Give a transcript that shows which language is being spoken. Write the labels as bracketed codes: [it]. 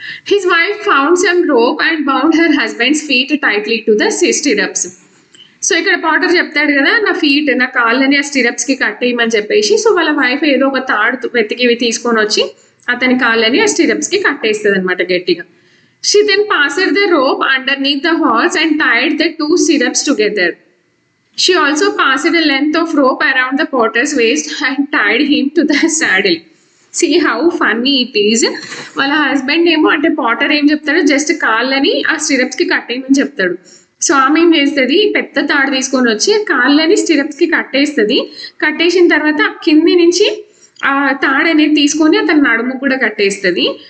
[en] His wife found some rope and bound her husband's feet tightly to the stirrups. [te] So ఇక్కడ Potter చెప్తాడు కదా, నా కాళ్ళని ఆ స్టిరప్స్ కి కట్టేయమని చెప్పేసి. సో వాళ్ళ వైఫ్ ఏదో ఒక తాడు వెతికి తీసుకొని వచ్చి అతని కాళ్ళని ఆ స్టిరప్స్ కి కట్టేస్తుంది అనమాట గట్టిగా. [en] She then passed the rope underneath the horse and tied the two stirrups together. She also passed a length of rope around the porter's waist and tied him to the saddle. See how funny it is. [te] వాళ్ళ husband ఏమో అంటే Potter ఏం చెప్తాడు, just కాళ్ళని ఆ stirrups కి కట్టేయమని చెప్తాడు. So ఆమె ఏం చేస్తుంది, పెద్ద తాడు తీసుకొని వచ్చి కాళ్ళని స్టిరప్స్ కి కట్టేస్తుంది. కట్టేసిన తర్వాత కింది నుంచి ఆ తాడు అనేది తీసుకొని అతని నడుము కూడా కట్టేస్తుంది.